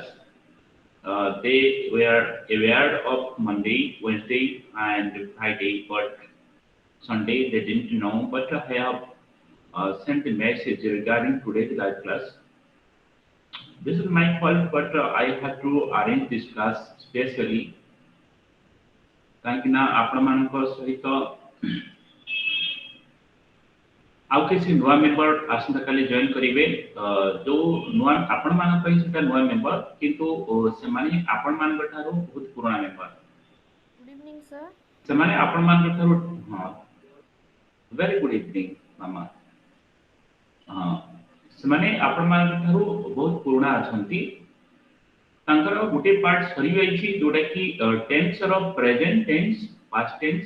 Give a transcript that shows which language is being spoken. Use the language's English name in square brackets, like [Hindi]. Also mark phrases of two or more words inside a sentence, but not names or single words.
[English] They were aware of Monday, Wednesday, and Friday, but Sunday they didn't know. But I have sent a message regarding today's live class. This is my fault, but I have to arrange this class specially. [Odia] କାହିଁକିନା ଆପଣମାନଙ୍କ ସହିତ ଆଉ କିଛି ନୂଆ ମେମ୍ବର ଆସନ୍ତାକାଲି ଜଏନ୍ କରିବେ ଯୋଉ ନୂଆ ଆପଣମାନଙ୍କ ପାଇଁ ସେଟା ନୂଆ ମେମ୍ବର କିନ୍ତୁ ସେମାନେ ଆପଣମାନଙ୍କ ଠାରୁ ବହୁତ ପୁରୁଣା ମେମ୍ବର [English] Good evening, sir. [Odia] ସେମାନେ ଆପଣମାନଙ୍କ ଠାରୁ ହଁ [English] very good evening [Odia] ମାମା ହଁ ସେମାନେ ଆପଣମାନଙ୍କ ଠାରୁ ବହୁତ ପୁରୁଣା ଅଛନ୍ତି ତାଙ୍କର ଗୋଟେ ପାର୍ଟ ସରିଯାଇଛି ଯୋଉଟା କି ଟେନ୍ସ ର [English] present tense past tense